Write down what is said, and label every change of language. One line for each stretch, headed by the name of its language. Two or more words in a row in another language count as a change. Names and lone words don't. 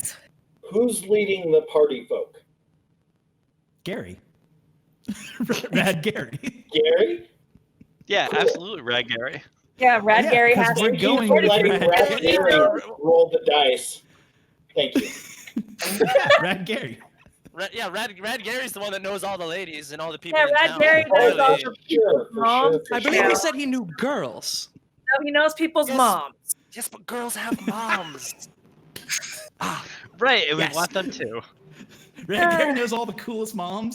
English: Who's leading the party folk? Gary. Rad Gary. Gary? Yeah, Cool. absolutely, Rad Gary. Yeah, Rad Yeah, Gary 'cause has we're to going For with letting Rad Rad Gary. Gary roll the dice. Thank you. Rad Gary. Rad Gary's the one that knows all the ladies and all the people Yeah, in Rad town. Gary knows Oh, all for the sure, for moms. sure, for I believe sure. he said he knew girls. No, he knows people's Yes. moms. Yes, but girls have moms. Right, and Yes. we want them too. Rad Gary knows all the coolest moms.